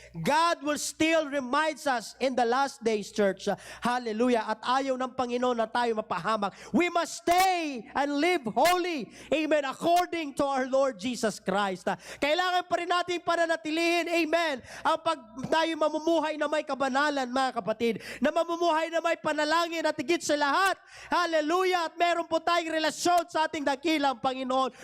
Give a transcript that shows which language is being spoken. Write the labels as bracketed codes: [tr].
[en] God will still reminds us in the last days, church. Hallelujah. [tl] At ayaw ng Panginoon na tayo mapahamak. [en] We must stay and live holy. Amen. According to our Lord Jesus Christ. [tl] Kailangan pa rin natin pananatilihin. Amen. Ang pag tayo mamumuhay na may kabanalan mga kapatid. Na mamumuhay na may panalangin at higit sa lahat. Hallelujah. At meron po tayong relasyon sa ating dakilang Panginoon.